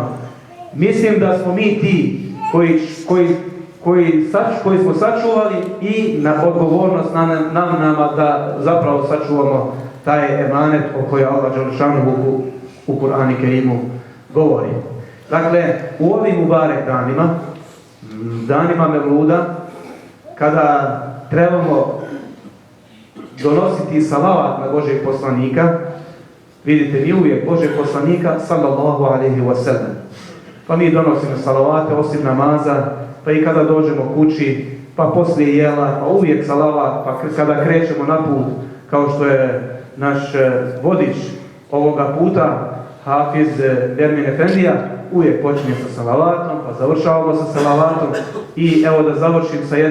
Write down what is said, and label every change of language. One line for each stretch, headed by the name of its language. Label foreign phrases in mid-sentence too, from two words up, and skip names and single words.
Bosnian: Mislim da smo mi ti koji smo sačuvali i na odgovornost nama da zapravo sačuvamo taj emanet o kojoj Allah dželešanu u Kur'anu Kerimu govori. Dakle, u ovim mubarek danima Mevluda, kada trebamo donositi salavat na Božeg poslanika, vidite mi uvijek Božeg poslanika
Arabic: صلى الله عليه وسلم.
Bosnian: Pa mi donosimo salavate osim namaza, pa i kada dođemo kući, pa poslije jela, pa uvijek salavat, pa kada krećemo na put, kao što je naš vodič ovoga puta, Hafiz Dermin Efendija, uvijek počinje sa salavatom, pa završavamo sa salavatom i evo da završim